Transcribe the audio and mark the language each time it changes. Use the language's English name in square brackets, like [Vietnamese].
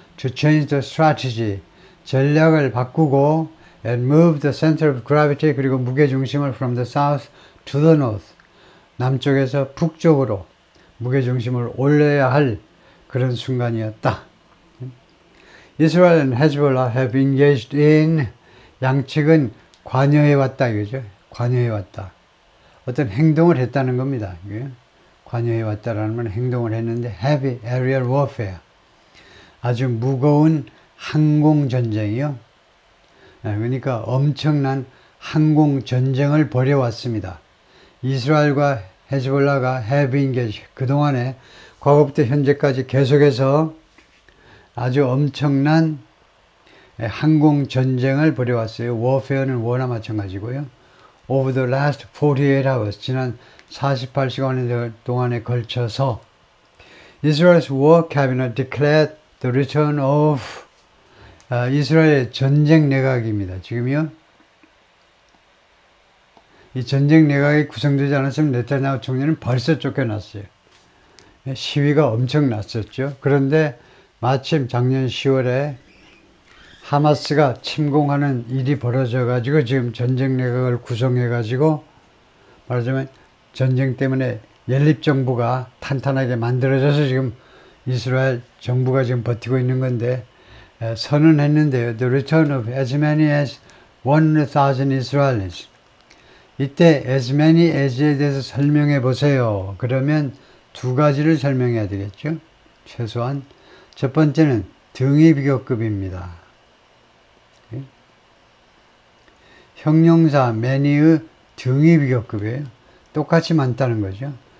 [English] To change the strategy, [Korean] 전략을 바꾸고 [English] and move the center of gravity, [Korean] 그리고 무게중심을 [English] from the south to the north, [Korean] 남쪽에서 북쪽으로 무게중심을 올려야 할 그런 순간이었다. [English] Israel and Hezbollah have engaged in, [Korean] 양측은 관여해왔다 이거죠. 관여해왔다. 어떤 행동을 했다는 겁니다. 관여해왔다라는 건 행동을 했는데 [English] heavy aerial warfare, [Korean] 아주 무거운 항공전쟁이요. 그러니까 엄청난 항공전쟁을 벌여왔습니다. 이스라엘과 헤즈볼라가 [English] have engaged, [Korean] 그동안에 과거부터 현재까지 계속해서 아주 엄청난 항공전쟁을 벌여왔어요. warfare는 war나 마찬가지고요. [English] Over the last 48 hours, [Korean] 지난 48시간 동안에 걸쳐서 [English] Israel's war cabinet declared the return of, [Korean] 이스라엘의 전쟁 내각입니다. 지금요. 이 전쟁 내각이 구성되지 않았으면 네타냐후 총리는 벌써 쫓겨났어요. 시위가 엄청 났었죠. 그런데 마침 작년 10월에 하마스가 침공하는 일이 벌어져 가지고 지금 전쟁 내각을 구성해 가지고 말하자면 전쟁 때문에 연립정부가 탄탄하게 만들어져서 지금 이스라엘 정부가 지금 버티고 있는 건데 선언했는데요. [English] The return of as many as 100,000 Israelis. [Korean] 이때 as many as에 대해서 설명해 보세요. 그러면 두 가지를 설명해야 되겠죠. 최소한 첫 번째는 등위 비교급입니다. 형용사 many의 등위 비교급이에요. 똑같이 많다는 거죠.